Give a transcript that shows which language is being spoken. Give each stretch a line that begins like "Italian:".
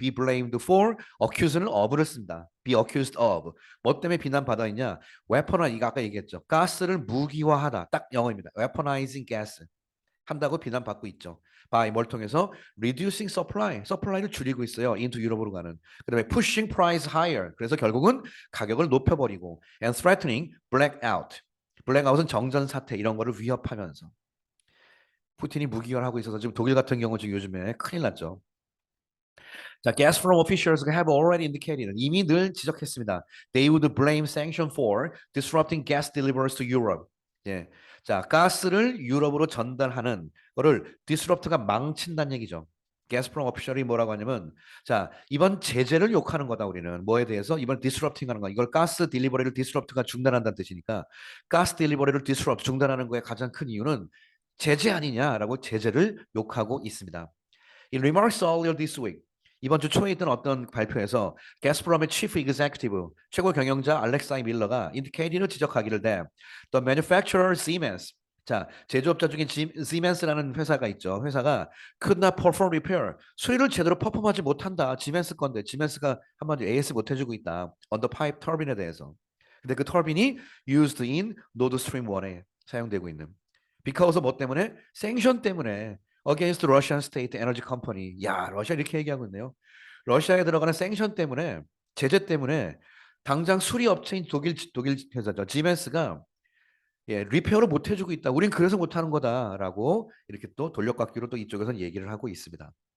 English: be blamed for,
Korean: accuse는 of를 씁니다.
English: be accused of.
Korean: 뭐 때문에 비난받아 있냐? weaponize, 이거 아까 얘기했죠. 가스를 무기화하다. 딱 영어입니다.
English: weaponizing gas.
Korean: 한다고 비난받고 있죠. by 뭘 통해서
English: reducing supply
Korean: 를 줄이고 있어요. into 유럽으로 가는. 그다음에
English: pushing price higher.
Korean: 그래서 결국은 가격을 높여버리고
English: and threatening blackout.
Korean: 블랙아웃은 정전 사태 이런 거를 위협하면서 푸틴이 무기화하고 있어서 지금 독일 같은 경우 지금 요즘에 큰일 났죠.
English: 자, Gazprom officials have already indicated
Korean: 이미 늘 지적했습니다.
English: They would blame sanction for disrupting gas deliveries to Europe.
Korean: 예. 자, 가스를 유럽으로 전달하는 거를 disrupt가 망친다는 얘기죠. 가스프롬 오피셜이 뭐라고 하냐면 자 이번 제재를 욕하는 거다 우리는 뭐에 대해서 이번 디스럽팅 하는 거 이걸 가스 딜리버리를 디스럽트가 중단한다는 뜻이니까 가스 딜리버리를 디스럽트 중단하는 거의 가장 큰 이유는 제재 아니냐라고 제재를 욕하고 있습니다.
English: In remarks earlier this week
Korean: 이번 주 초에 있던 어떤 발표에서 가스프롬의
English: chief executive
Korean: 최고 경영자 알렉사이 밀러가 indicated를 지적하기를 돼
English: the manufacturer Siemens
Korean: 자, 제조업자 중에 시멘스라는 회사가 있죠. 회사가
English: could not perform repair.
Korean: 수리를 제대로 퍼폼하지 못한다. 지멘스 건데 지멘스가 한마디로 AS 못 해주고 있다.
English: on the pipe
Korean: 터빈에 대해서. 근데 그 터빈이
English: used in Nord Stream 1
Korean: 에 사용되고 있는. because of 뭐 때문에? 생션 때문에
English: against Russian State Energy Company.
Korean: 야, 러시아 이렇게 얘기하고 있네요. 러시아에 들어가는 생션 때문에 제재 때문에 당장 수리 업체인 독일 회사죠. 지멘스가 예, 리페어를 못 해주고 있다. 우린 그래서 못하는 거다라고 이렇게 또 돌려깎기로 또 이쪽에서는 얘기를 하고 있습니다.